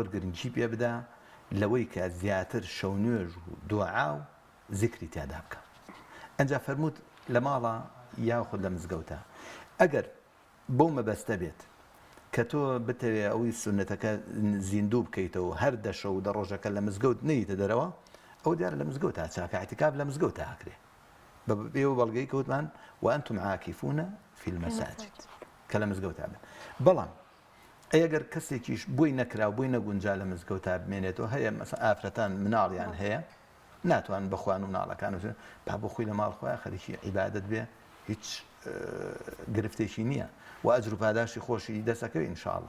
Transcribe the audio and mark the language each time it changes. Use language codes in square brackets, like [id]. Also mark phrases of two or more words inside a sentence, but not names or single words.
[ckb] گرنگی پێ بدا لەوەی کە زیاتر شەو نوێژ و دوعا و زیکری تیادا بکە ئەنجا فەرمووت لە ماڵە یاخود لە مزگەوتە ئەگەر بەو مەبەستە بێت کە تۆ بتەوێ ئەوەی سونەتەکە زیندوو بکەیتەوە هەر دەشە و دە ڕۆژەکە لە مزگەوت نەیتە دەرەوە ئەو دیارە لە مزگەوتە چاکە اعتیکاف لە مزگەوتە هاکرێ بێوە بەڵگەی کەوتمان [ar] وأنتم عاكفون في المساجد [ckb] کە لە مزگەوتە بێت بەڵام ئەگەر کەسێکیش بۆی نەکرا و بۆی نەگونجا لە مزگەوتە بمێنێتەوە هەیە ئافرەتان مناڵیان هەیە ناتوان بخوان و مناڵەکان با بۆ خۆی لە ماڵ خۆیان خەریکی عیبادەت بێ هیچ گرفتێکی نییە و ئەجر و پاداشی خۆشی دەسەکەوێ ئینشاءڵڵە